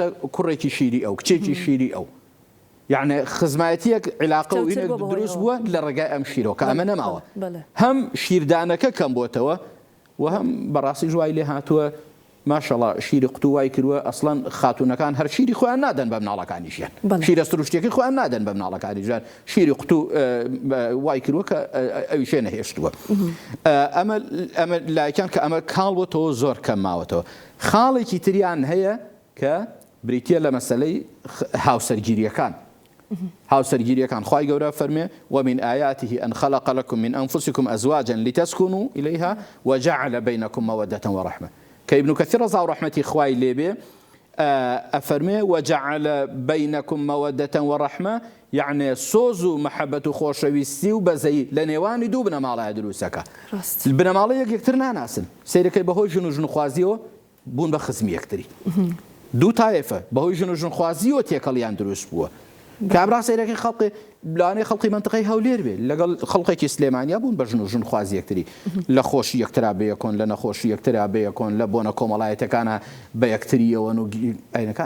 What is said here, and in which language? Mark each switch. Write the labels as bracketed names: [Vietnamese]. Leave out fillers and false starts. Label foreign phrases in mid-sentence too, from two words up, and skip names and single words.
[Central Kurdish] کوڕێکی شیری ئەو، کچێکی شیری ئەو، یعنی خزمایەتیەک عیلاقە و دروست بووە لە ڕێگای ئەم شیرۆ کە ئەمە نەماوە، هەم شیردانەکە کەم بۆتەوە و هەم بەڕاستی ژوای لێ هاتووە ماشەڵڵا شیری قوتو وای کردووە ئەسڵەن خاتونەکان هەر شیری خۆیان نادەن بە مناڵەکانیشیان، شیرە سروشتێکی خۆیان نادەن بە مناڵەکانیشیان، شیری قوتو وای کردووە کە ئەویشێ نەهێشتووە. ئەمە لایەکان کە ئەمە کاڵ بۆتەوە زۆر کەم ماوەتەوە. خاڵێکی تریان هەیە کە بریتیە لە مەسەلەی هاوسەرگیریەکان. هاوسەرگیریەکان خوای گەورە فەرمێ [Arabic] ومن آياته أن خلق لكم من أنفسكم أزواجا لتسكنوا إليها وجعل بينكم مودة ورحمة. [Central Kurdish] كابن كثير رضا ورحمتي خوای لێبێ ئەفەرمێ [Arabic] وجعل بينكم مودة ورحمة، [Central Kurdish] يعني سۆز و مەحەبەت و خۆشەویستی و بەزەی لە نێوانی دوو بنەماڵایە دروستەکە. بنەماڵەیەک یەکتر ناناسن، سیرەکەی بەهۆی ژن و ژنخوازیەوە بوون بە خزمی یەکتری. دوو تایفە بەهۆی ژن و ژنخوازیەوە تێکەڵیان دروست بووە. کابرا سیرەکەی خەڵقی لانەی خەڵقی منتقەی هەولێر بێ لەگەڵ خەڵقێکی سلێمانیا بوون بە ژن و ژنخوازی یەکتری، لە خۆشی یەکترا بەیەکۆن، لە نەخۆشی یەکترا بەیەکۆن، لە بۆنە کۆمەڵایەتەکانە بە یەکتریەوەن و ئەینەکان.